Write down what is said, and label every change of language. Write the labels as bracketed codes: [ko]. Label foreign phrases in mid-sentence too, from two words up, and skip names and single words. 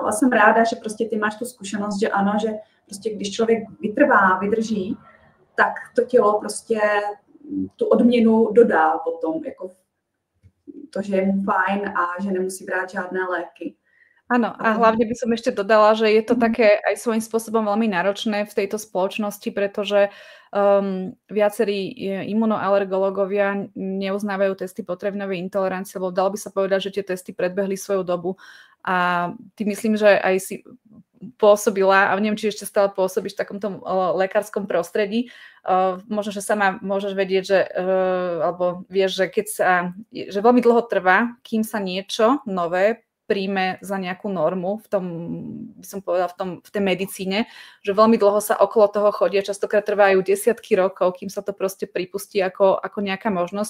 [cs] A jsem ráda, že prostě ty máš tu zkušenost, že ano, že prostě když člověk vytrvá, vydrží, tak to tělo prostě tu odměnu dodá potom, jako to, že je mu fajn a že nemusí brát žádné léky. [sk] Áno, a hlavne by som ešte dodala, že je to také aj svojím spôsobom veľmi náročné v tejto spoločnosti, pretože viacerí imunoalergológovia neuznávajú testy potravinovej intolerancie, lebo dalo by sa povedať, že tie testy predbehli svoju dobu. A ty myslím, že aj si pôsobila, a neviem, či ešte stále pôsobíš v takomto lekárskom prostredí, možno, že sama môžeš vedieť, že, alebo vieš, že veľmi dlho trvá, kým sa niečo nové príjme za nejakú normu v tom, by som povedala, v tej medicíne, že veľmi dlho sa okolo toho chodia, častokrát trvajú desiatky rokov, kým sa to proste pripustí ako nejaká možnosť.